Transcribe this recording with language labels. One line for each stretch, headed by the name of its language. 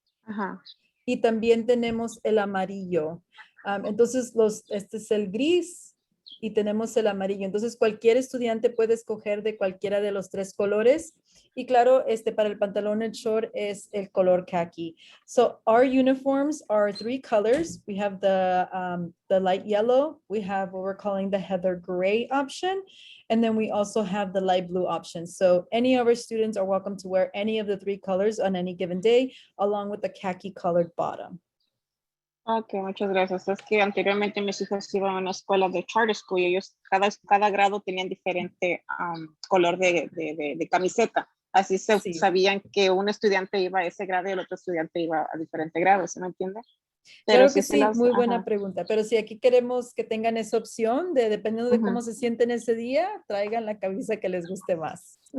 Spanish: Ajá. Y también tenemos el amarillo. Entonces, este es el gris y tenemos el amarillo. Entonces, cualquier estudiante puede escoger de cualquiera de los 3 colores. Y claro, para el pantalón, el short es el color khaki.
English: So, our uniforms are 3 colors. We have the light yellow. We have what we're calling the heather gray option. And then we also have the light blue option. So, any of our students are welcome to wear any of the 3 colors on any given day, along with the khaki colored bottom.
Spanish: Ok, muchas gracias. Es que anteriormente mis hijos iban a una escuela de charter school y ellos, cada grado tenían diferente color de camiseta. Así Sí. sabían que un estudiante iba a ese grado y el otro estudiante iba a diferente grado, ¿se me entiende? Pero claro que sí, muy buena pregunta. Pero si aquí queremos que tengan esa opción, dependiendo de cómo se sienten ese día, traigan la camisa que les guste más.